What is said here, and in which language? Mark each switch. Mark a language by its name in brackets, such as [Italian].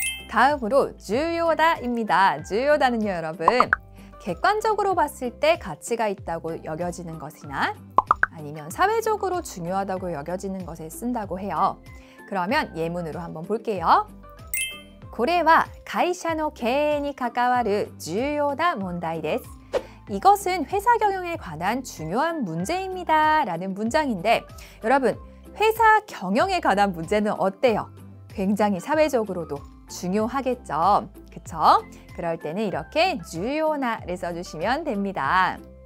[Korean] 다음으로 주요다입니다. 주요다는요 여러분 객관적으로 봤을 때 가치가 있다고 여겨지는 것이나 아니면 사회적으로 중요하다고 여겨지는 것에 쓴다고 해요. 그러면 예문으로 한번 볼게요. [Japanese] これは会社の経営に関わる重要な問題です. [Korean] 이것은 회사 경영에 관한 중요한 문제입니다 라는 문장인데, 여러분 회사 경영에 관한 문제는 어때요? 굉장히 사회적으로도 중요하겠죠. 그쵸? 그럴 때는 이렇게 주요나를 써주시면 됩니다.